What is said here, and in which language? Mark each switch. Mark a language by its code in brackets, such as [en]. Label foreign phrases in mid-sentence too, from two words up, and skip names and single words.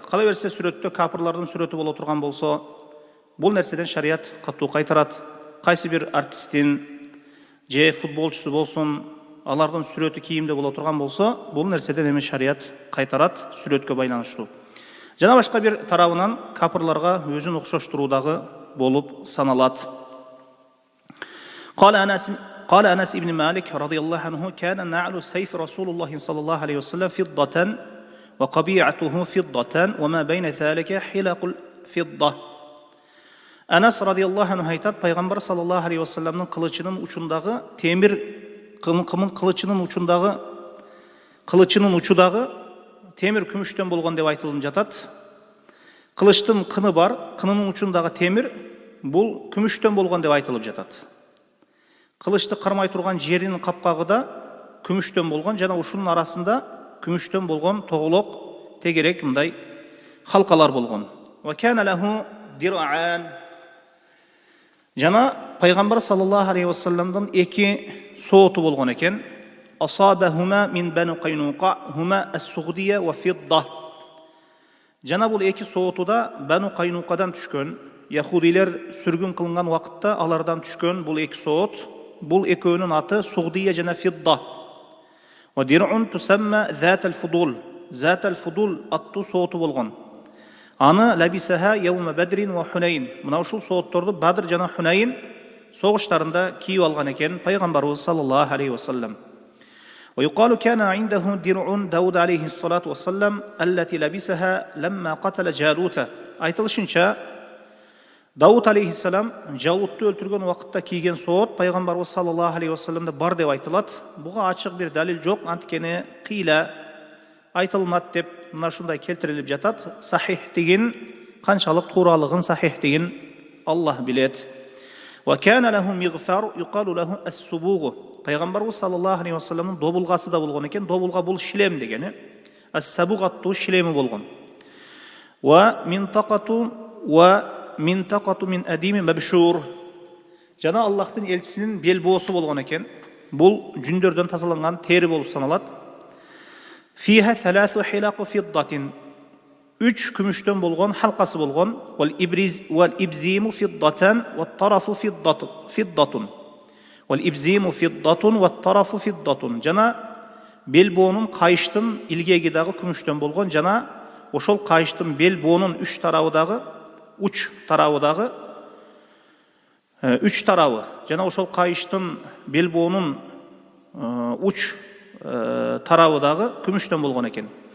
[ky] Кала берсе сүрөттө капырлардын сүрөтү боло турган болсо, бул нерседен шарият катуу кайтарат. Кайсы бир артисттин же футболчусу болсун, алардын сүрөтү кийимде боло турган болсо, бул нерседен шарият кайтарат, сүрөткө байланыштуу. Жана башка бир тарабынан капырларга өзүн окшоштуруудагы болуп саналат. [ar] قال أنس ابن مالك رضي الله عنه كان نعل سيف رسول الله صلى الله عليه وسلم فضة وقبيعته فضة وما بين ذلك حلق الفضة. [ky] Анас [ar] رضي الله عنه [ky] айтат, пайгамбар [ar] صلى الله عليه وسلم [ky] кылычынын учундагы темир кылычынын учудагы темир күмүштөн болгон деп айтылып жатат. Кылычтын кыны бар, кынынын учундагы темир бул күмүштөн болгон деп айтылып жатат. Кылычты кармай турган жеринин капкагы да күмүштөн болгон жана ушунун арасында күмүштөн болгон тоголок, тегерек мындай халкалар болгон. [ar] وكان له درعان. [ky] Жана пайгамбар [ar] صلى الله عليه وسلم [ky] 2 сооту болгон экен. [ar] أصابهما من بني قينقاع هما السغدية وفضة. [ky] Жана бул 2 сооту да Бану Qaynuqaдан түшкөн. Яхудилер сүргүн кылынган вакытта алардан түшкөн бул 2 соот. Бул экөөнүн аты Сугдия жана Фидда. [ar] ودرع تسمى ذات الفضول. [ky] Зат ал-Фудул аттуу сооту болгон. Аны [ar] لبسها يوم بدر وحنين. [ky] Мына ушул соотторду Бадр жана Хунайн согуштарында кийип алган экен пайгамбарыбыз [ar] صلى الله عليه وسلم. ويقال كان عنده درع داود عليه الصلاة والسلام التي لبسها لما قتل جالوت. [ky] Айтылышынча Дауд алейхиссалам Жалутту өлтүргөн убакытта кийген соот пайгамбарыбыз [ar] صلى الله عليه وسلم [ky] бар деп айтылат. Буга ачык бир далил жок, анткени кыйла айтылынат деп мына ушундай келтирилип жатат. Сахихтигин, канчалык тууралыгын сахихтигин Аллах билет. [ar] وكان له مغفر يقال له السبوغ. [ky] Пайгамбарыбыз [ar] صلى الله عليه وسلم [ky] добулгасы да болгон экен. Добулга бул шлем дегени. Ас-Сабуг аттуу шлеми болгон. [ar] ومنطقة من أديم مبشور. [ky] Жана Аллахтын элчисинин бел боосу болгон экен. Бул жүндөрдөн тазаланган тери болуп саналат. [ar] فيها ثلاث حلق فضة. [ky] 3 күмүштөн болгон халкасы болгон. [ar] والإبزيم فضة والطرف فضة. والإبزيم فضة والطرف فضة. [ky] Жана бел боонун кайыштын илгеги дагы күмүштөн болгон, жана ошол кайыштын бел боонун үч тарабы жана ошол кайыштын бел боонун уч тарабы дагы күмүштөн болгон экен.